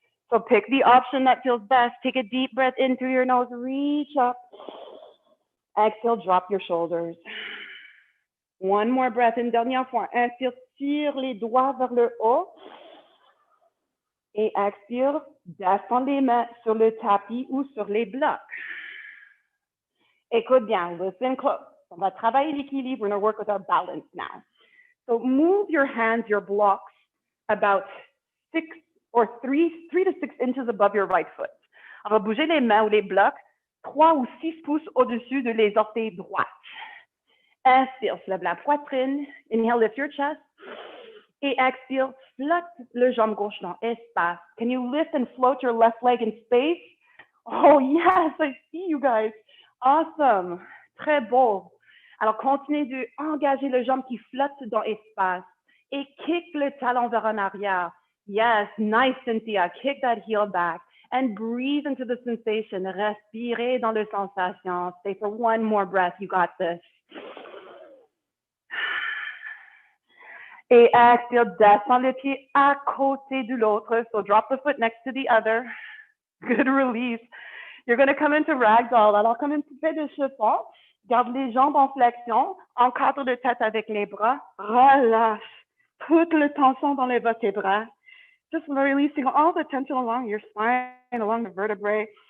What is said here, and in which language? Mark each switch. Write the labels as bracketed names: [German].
[English] So pick the option that feels best. Take a deep breath in through your nose. Reach up. Exhale, drop your shoulders. One more breath. [French] Une dernière fois. Inspire, tire les doigts vers le haut. Et expire, descends les mains sur le tapis ou sur les blocs. Écoute bien, [English] listen close. [French] On va travailler l'équilibre. [English] We're going to work with our balance now. So move your hands, your blocks, about 3 to 6 inches above your right foot. [French] On va bouger les mains ou les blocs 3 ou 6 pouces au-dessus de les orteils droites. Inspire, soulève la poitrine. [English] Inhale, lift your chest. [French] Et expire, flotte le jambe gauche dans espace. [English] Can you lift and float your left leg in space? Oh yes, I see you guys. Awesome. [French] Très beau. Alors, continuez d'engager le jambe qui flotte dans espace. Et kick le talon vers en arrière. [English] Yes, nice, Cynthia. Kick that heel back. And breathe into the sensation. [French] Respirez dans la sensation. [English] Stay for one more breath. You got this. [French] Et expire, descends le pied à côté de l'autre. [English] So drop the foot next to the other. Good release. You're going to come into ragdoll. [French] Alors, comme une poupée de chiffon, garde les jambes en flexion, encadre le tête avec les bras, relâche toute la tension dans les vertébrés. [English] Just releasing all the tension along your spine, along the vertebrae.